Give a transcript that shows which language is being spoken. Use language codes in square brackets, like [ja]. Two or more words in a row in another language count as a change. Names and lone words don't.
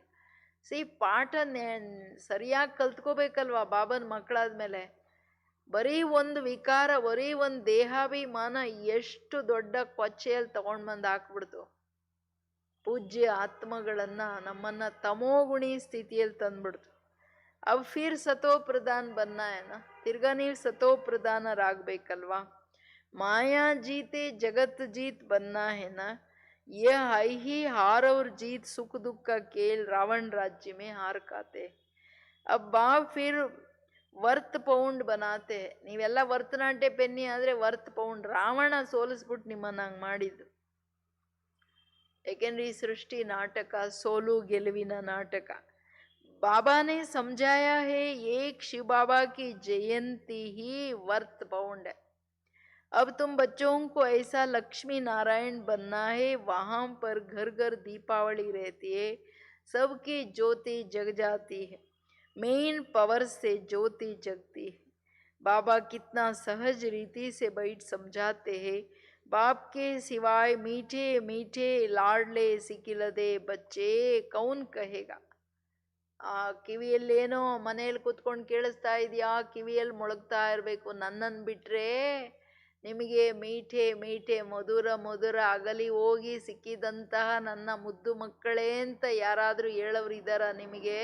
[kn] ಪಾಠ ಸರಿಯಾಗಿ ಕಲ್ತ್ಕೋಬೇಕಲ್ವಾ ಬಾಬನ್ ಮಕ್ಕಳಾದ್ಮೇಲೆ. ಬರೀ ಒಂದು ವಿಕಾರ, ಬರೀ ಒಂದು ದೇಹಾಭಿಮಾನ ಎಷ್ಟು ದೊಡ್ಡ ಕೊಚ್ಚೆಯಲ್ಲಿ ತಗೊಂಡ್ ಬಂದು ಹಾಕ್ಬಿಡ್ತು. ಪೂಜ್ಯ ಆತ್ಮಗಳನ್ನ, ನಮ್ಮನ್ನ ತಮೋಗುಣಿ ಸ್ಥಿತಿಯಲ್ಲಿ ತಂದ್ಬಿಡ್ತು. [hi] अब फिर सतो प्रधान बनना है ना, [kn] ತಿರ್ಗಾ ನೀವು ಸತೋ ಪ್ರಧಾನರಾಗಬೇಕಲ್ವಾ. [hi] माया जीते जगत जीत बनना है ना, ये है ही हार और जीत, सुख दुख का खेल, रावण राज्य में हार खाते. अब बाप फिर [en] worth pound [hi] बनाते हैं. [kn] ನೀವೆಲ್ಲ [en] worth not a penny [kn] ಆದ್ರೆ [en] worth pound. [kn] ರಾವಣ ಸೋಲಿಸ್ಬಿಟ್ಟು ನಿಮ್ಮನ್ನ ಹಂಗ್ ಮಾಡಿದ್ದು. ಯಾಕೆಂದ್ರೆ ಈ ಸೃಷ್ಟಿ ನಾಟಕ, ಸೋಲು ಗೆಲುವಿನ ನಾಟಕ. [hi] बाबा ने समझाया है एक शिव बाबा की जयंती ही [en] worth pound [hi] है. अब तुम बच्चों को ऐसा लक्ष्मी नारायण बनना है, वहां पर घर घर दीपावली रहती है, सबकी ज्योति जग जाती है, [en] main power [hi] से ज्योति जगती है. बाबा कितना सहज रीति से बैठ समझाते हैं. बाप के सिवाय मीठे मीठे लाडले सिकिलदे बच्चे कौन कहेगा. [kn] ಕಿವಿಯಲ್ಲೇನೋ ಮನೆಯಲ್ಲಿ ಕುತ್ಕೊಂಡು ಕೇಳಿಸ್ತಾ ಇದೆಯಾ, ಕಿವಿಯಲ್ಲಿ ಮೊಳಗ್ತಾ ಇರಬೇಕು, ನನ್ನನ್ನು ಬಿಟ್ರೆ ನಿಮಗೆ [hi] मीठे मीठे [kn] ಮಧುರ ಮಧುರ ಅಗಲಿ ಹೋಗಿ ಸಿಕ್ಕಿದಂತಹ ನನ್ನ ಮುದ್ದು ಮಕ್ಕಳೇ ಅಂತ ಯಾರಾದರೂ ಹೇಳೋರು ಇದ್ದಾರ ನಿಮಗೆ?